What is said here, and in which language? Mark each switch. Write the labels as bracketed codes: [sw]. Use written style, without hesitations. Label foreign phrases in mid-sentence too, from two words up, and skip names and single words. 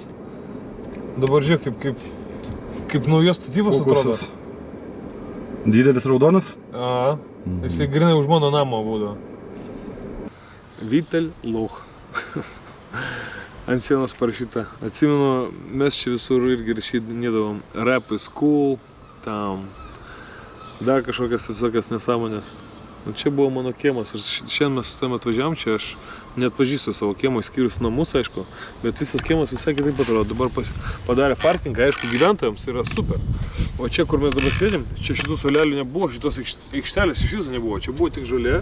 [lt] Dabar žiūrėk, kaip naujos statybos atrodo. Didelis raudonas? A, jisai grinai už mano namo būdavo. Vitel Lauch. Ant sienos parašyta. Atsimenu, mes čia visur irgi rašydinėdavom [en] rap is cool, [lt] tam dar kažkokias visokias nesąmonės. Nu, čia buvo mano kiemas. Šiandien mes su tavim atvažiavom čia, aš net pažįstu savo kiemą, išskyrus namus, aišku, bet visas kiemas visai kitaip atrodo. Dabar padarė parkingą, aišku, gyventojams yra super. O čia, kur mes dabar sėdėm, čia šitų solelių nebuvo, šitos aikštelės iš viso nebuvo, čia buvo tik žolė.